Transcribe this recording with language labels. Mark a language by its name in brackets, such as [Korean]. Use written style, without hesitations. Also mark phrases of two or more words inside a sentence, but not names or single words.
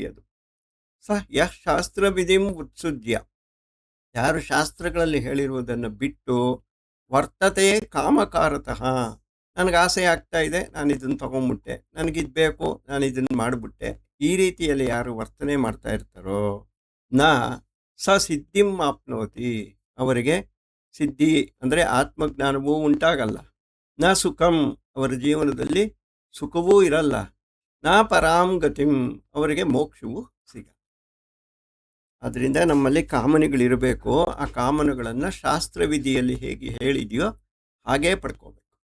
[Kannada] ಅದು [Sanskrit] ಯಃ ಶಾಸ್ತ್ರವಿಧಿಂ ಉತ್ಸುಜ್ಯ, [Kannada] ಯಾರು ಶಾಸ್ತ್ರಗಳಲ್ಲಿ ಹೇಳಿರುವುದನ್ನು ಬಿಟ್ಟು [Sanskrit] ವರ್ತತೆ ಕಾಮಕಾರತಃ, [Kannada] ನನಗೆ ಆಸೆ ಆಗ್ತಾ ಇದೆ, ನಾನು ಇದನ್ನು ತೊಗೊಂಡ್ಬಿಟ್ಟೆ, ನನಗಿದು ಬೇಕು, ನಾನು ಇದನ್ನು ಮಾಡಿಬಿಟ್ಟೆ, ಈ ರೀತಿಯಲ್ಲಿ ಯಾರು ವರ್ತನೆ ಮಾಡ್ತಾ ಇರ್ತಾರೋ [Sanskrit] ನಾ ಸ ಸಿದ್ಧಿಂ ಆಪ್ನೋತಿ, [Kannada] ಅವರಿಗೆ ಸಿದ್ಧಿ ಅಂದರೆ ಆತ್ಮಜ್ಞಾನವೂ ಉಂಟಾಗಲ್ಲ. [Sanskrit] ನ ಸುಖಂ, [Kannada] ಅವರ ಜೀವನದಲ್ಲಿ ಸುಖವೂ ಇರಲ್ಲ. [Sanskrit] ನಾ ಪರಾಂ ಗತಿಂ, [Kannada] ಅವರಿಗೆ ಮೋಕ್ಷವೂ ಸಿಗಲ್ಲ. ಅದರಿಂದ ನಮ್ಮಲ್ಲಿ ಕಾಮನೆಗಳಿರಬೇಕು. ಆ ಕಾಮನೆಗಳನ್ನು ಶಾಸ್ತ್ರವಿಧಿಯಲ್ಲಿ ಹೇಗೆ ಹೇಳಿದೆಯೋ ಹಾಗೇ ಪಡ್ಕೋಬೇಕು.